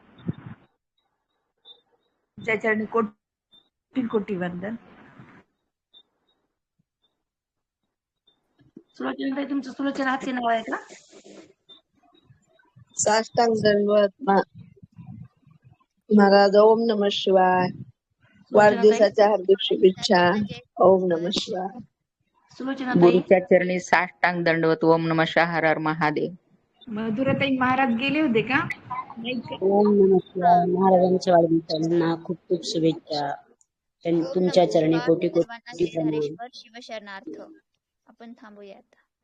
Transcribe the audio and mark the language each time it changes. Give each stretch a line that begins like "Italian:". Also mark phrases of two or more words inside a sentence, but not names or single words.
Marathi: तुमच्या चरणी कोटी कोटी वंदन. सुलोचनाताई, तुमचं सुलोचना हातचे नाव आहे का? साष्टांग दंडवत महाराज.
Sanskrit: ओम नमः शिवाय.
Marathi: वाढदिवसाच्या हार्दिक शुभेच्छा.
Sanskrit: ओम नमः शिवाय.
Marathi: सुलोचनाताई, गुरुच्या चरणी साष्टांग दंडवत.
Sanskrit: ओम नमः शिवाय. हर हर महादेव.
Marathi: मधुराताई महाराज गेले होते का?
Sanskrit: ओम नमः शिवाय.
Marathi: महाराजांच्या वाढदिवसाला खूप खूप शुभेच्छा. तुमच्या चरणी कोटी कोटी सर्वांना प्रणाम. धारेश्वर शिवशरणार्थ. आपण थांबूया आता.